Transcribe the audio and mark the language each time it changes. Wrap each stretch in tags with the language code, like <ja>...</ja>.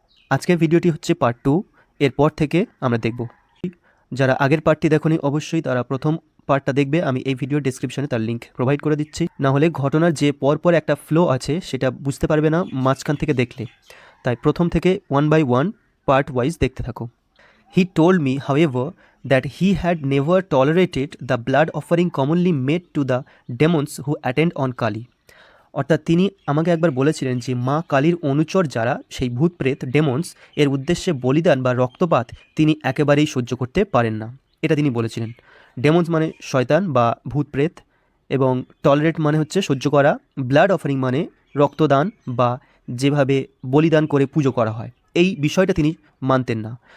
<bn>আজকের ভিডিওটি হচ্ছে পার্ট 2, এরপর থেকে আমরা দেখব। যারা আগের পার্টটি দেখোনি অবশ্যই তারা প্রথম পার্টটা দেখবে, আমি এই ভিডিও ডেসক্রিপশনে তার লিঙ্ক প্রোভাইড করে দিচ্ছি। না হলে ঘটনার যে পরপর একটা ফ্লো আছে সেটা বুঝতে পারবে না মাঝখান থেকে দেখলে, তাই প্রথম থেকে 1 by 1 পার্ট ওয়াইজ দেখতে থাকো।</bn> <en>He told me, however, that he had never tolerated the blood offering commonly made to the demons who attend on Kali.</en> <bn>অর্থাৎ তিনি আমাকে একবার বলেছিলেন যে মা কালীর অনুচর যারা সেই ভূতপ্রেত ডেমন্স এর উদ্দেশ্যে বলিদান বা রক্তপাত তিনি একেবারেই সহ্য করতে পারেন না, এটা তিনি বলেছিলেন। ডেমন্স মানে শয়তান বা ভূতপ্রেত, এবং টলারেট মানে হচ্ছে সহ্য করা, ব্লাড অফারিং মানে রক্তদান বা যেভাবে বলিদান করে পুজো করা হয়, এই বিষয়টা তিনি মানতেন না।</bn>